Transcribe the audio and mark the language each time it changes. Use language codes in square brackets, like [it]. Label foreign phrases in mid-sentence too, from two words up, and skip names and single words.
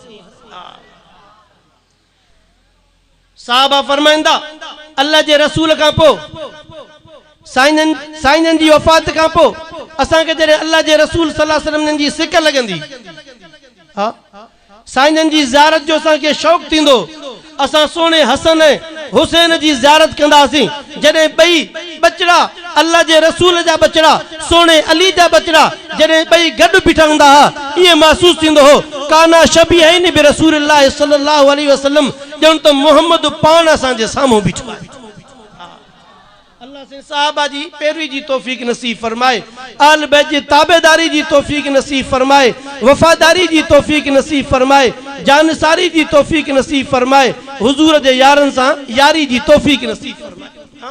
[sd] साहबा फरमाइंदा, अल्लाह जे रसूल खां पोइ साईं जी वफ़ात खां पोइ असांखे जॾहिं अल्लाह जे रसूल [ar] صلى الله عليه وسلم [sd] जी सिक लॻंदी, हाँ, साईं जी ज़ियारत जो असांखे शौक़ थींदो, असां सोने हसन हुसैन जी ज़ियारत कंदासीं। जॾहिं ॿई बचड़ा अल्लाह जे रसूल जा बचड़ा, सोने अली जा बचड़ा जॾहिं ॿई गॾु बीठा हूंदा हुआ, ईअं महसूस थींदो हो [ar] كانا شبيهين برسول الله صلى الله عليه وسلم, [sd] ॼण त मोहम्मद पाण असांजे साम्हूं बीठो आहे। अल्लाह से साहबा जी पैरवी जी तौफीक नसीब फरमाए, आल बैत जी ताबेदारी जी तौफीक नसीब फरमाए, वफादारी जी तौफीक नसीब फरमाए, जानसारी जी तौफीक नसीब फरमाए, हुजूर जे यारन सां यारी जी तौफीक नसीब फरमाए।